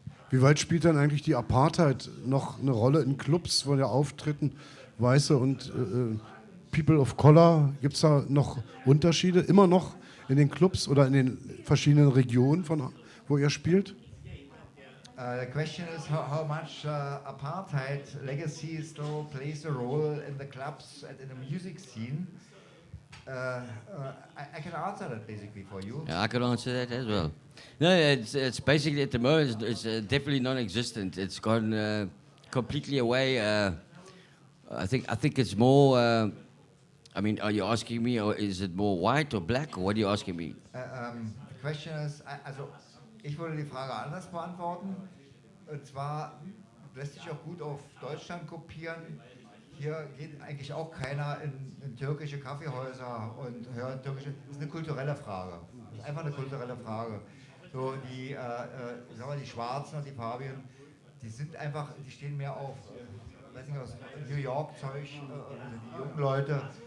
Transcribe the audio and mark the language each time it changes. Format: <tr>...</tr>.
<de>Wie weit spielt dann eigentlich die Apartheid noch eine Rolle in Clubs, wo ja auftreten Weiße und People of Color? Gibt es da noch Unterschiede? Immer noch in den Clubs oder in den verschiedenen Regionen, wo ihr spielt?</de> <en>The question is how much apartheid legacy still plays a role in the clubs and in the music scene. I can answer that basically for you. yeah, I could answer that as well. No, it's basically at the moment it's definitely non-existent. It's gone completely away. I think it's more. I mean, are you asking me, or is it more white or black, or what are you asking me? The question is,</en> <de>also ich würde die Frage anders beantworten. Und zwar lässt sich auch gut auf Deutschland kopieren. Hier geht eigentlich auch keiner in türkische Kaffeehäuser und hört türkische. Das ist eine kulturelle Frage. Das ist einfach eine kulturelle Frage. So die, sagen wir, die Schwarzen und die Farbien, die sind einfach, die stehen mehr auf, weiß nicht was, New York Zeug, die jungen Leute.</de>